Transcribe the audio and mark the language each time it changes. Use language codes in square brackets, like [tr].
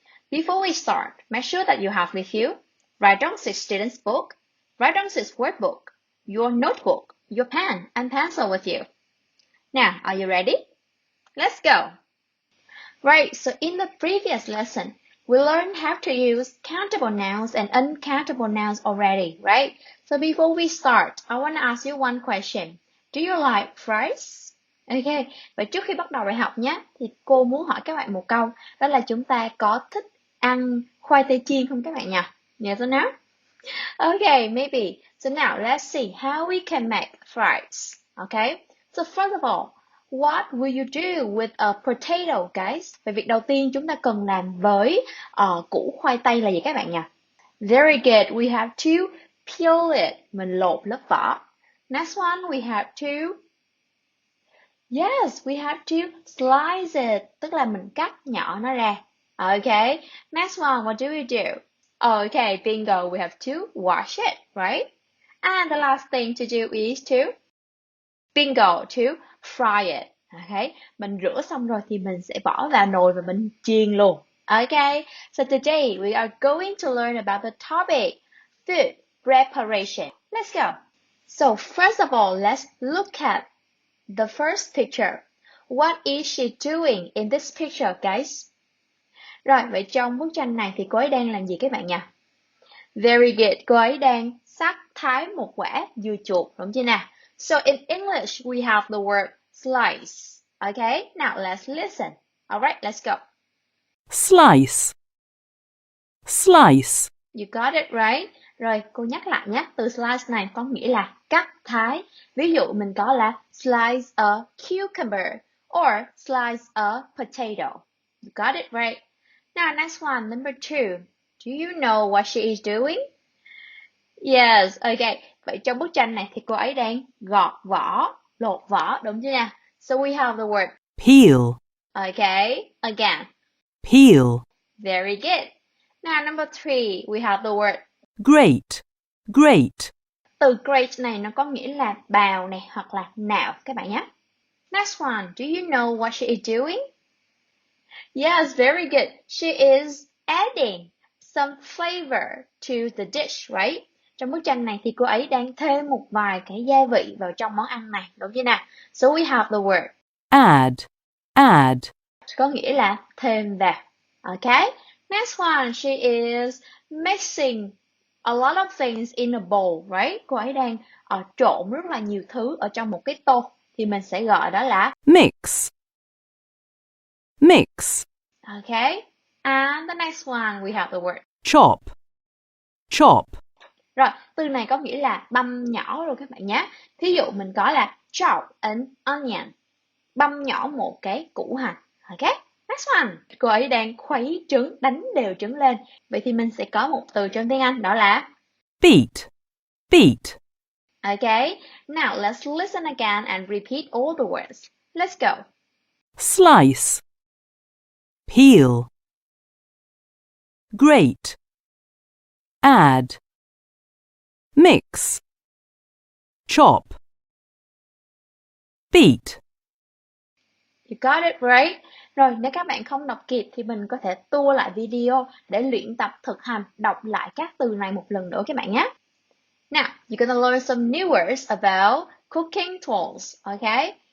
[en] Before we start, make sure that you have with you Write-On 6 student's book, Write-On 6 workbook, your notebook, your pen and pencil with you. Now, are you ready? Let's go! Right, so in the previous lesson, we learned how to use countable nouns and uncountable nouns already, right? So before we start, I want to ask you one question. Do you like fries? [vi] Okay, và trước khi bắt đầu bài học nhé, thì cô muốn hỏi các bạn một câu, đó là chúng ta có thích ăn khoai tây chiên không các bạn nhỉ? [en] Yes or no? Okay, maybe. So now let's see how we can make fries. Okay, so first of all, what will you do with a potato, guys? [vi] Vậy việc đầu tiên chúng ta cần làm với củ khoai tây là gì các bạn nhỉ? [en] Very good. We have to peel it. [vi] Mình lột lớp vỏ. [en] Next one, we have to... Yes, we have to slice it. [vi] Tức là mình cắt nhỏ nó ra. Okay. [en] Next one, what do we do? Okay, bingo. We have to wash it, right? And the last thing to do is to... Bingo, to fry it. [vi] Okay, mình rửa xong rồi thì mình sẽ bỏ vào nồi và mình chiên luôn. [en] Okay, so today we are going to learn about the topic food preparation. Let's go. So first of all, let's look at the first picture. What is she doing in this picture, guys? [vi] Rồi, vậy trong bức tranh này thì cô ấy đang làm gì các bạn nhỉ? [en] Very good, [vi] cô ấy đang sắc thái một quả dưa chuột, đúng chưa nào? [en] So in English, we have the word slice. Okay, now let's listen. Alright, let's go. Slice. Slice. You got it right. [vi] Rồi, cô nhắc lại nhé. Từ slice này có nghĩa là cắt thái. Ví dụ mình có là [en] slice a cucumber or slice a potato. You got it right. Now, next one, number 2. Do you know what she is doing? Yes, okay. [vi] Vậy trong bức tranh này thì cô ấy đang gọt vỏ, lột vỏ, đúng chưa nào? [en] So we have the word Peel. okay, again. Peel. Very good. Now number 3, we have the word Grate. Grate. [vi] từ grate này nó có nghĩa là bào này hoặc là nạo các bạn nhé. [en] Next one, do you know what she is doing? Yes, very good. She is adding some flavor to the dish, right? [vi] Trong bức tranh này thì cô ấy đang thêm một vài cái gia vị vào trong món ăn này, đúng chưa nào? [en] So we have the word Add. Add. [vi] có nghĩa là thêm vào. Okay? [en] Next one, she is mixing a lot of things in a bowl, right? [vi] Cô ấy đang trộn rất là nhiều thứ ở trong một cái tô thì mình sẽ gọi đó là [en] Mix. Mix. okay? And the next one, we have the word Chop. Chop. [vi] rồi, từ này có nghĩa là băm nhỏ rồi các bạn nhé. Thí dụ mình có là [en] chop an onion, [vi] băm nhỏ một cái củ hành. Okay? Next one, cô ấy đang khuấy trứng, đánh đều trứng lên. Vậy thì mình sẽ có một từ trong tiếng Anh đó là [en] Beat. Beat. okay? Now let's listen again and repeat all the words. Let's go. Slice. Peel. Grate. Add. Mix. Chop. Beat. You got it right. [vi] Rồi, nếu các bạn không đọc kịp thì mình có thể tua lại video để luyện tập thực hành đọc lại các từ này một lần nữa các bạn nhé. [en] Now, you're gonna learn some new words about cooking tools, okay?